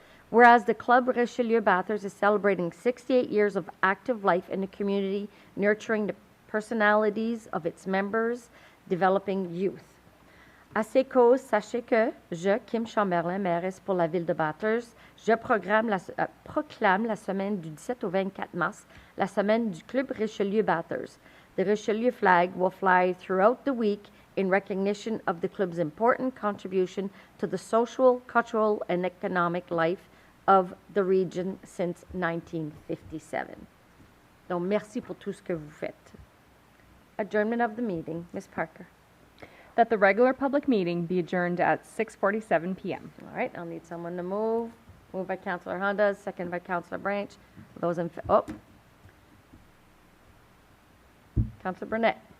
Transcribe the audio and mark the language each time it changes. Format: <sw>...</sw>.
<en>Whereas the Club Richelieu Bathurst is celebrating 68 years of active life in the community, nurturing the personalities of its members, developing youth.</en> <fr>À ces causes, sachez que je, Kim Chamberlain, mairesse pour la ville de Bathurst, je proclame la semaine du 17 au 24 mars, la semaine du Club Richelieu Bathurst.</fr> <en>The Richelieu flag will fly throughout the week in recognition of the club's important contribution to the social, cultural, and economic life of the region since 1957.</en> <fr>Donc, merci pour tout ce que vous faites.</fr> <en>Adjournment of the meeting. Ms. Parker. That the regular public meeting be adjourned at 6:47 p.m. All right, I'll need someone to move. Moved by Councillor Honda, second by Councillor Branch. Those in Councillor Burnett.</en>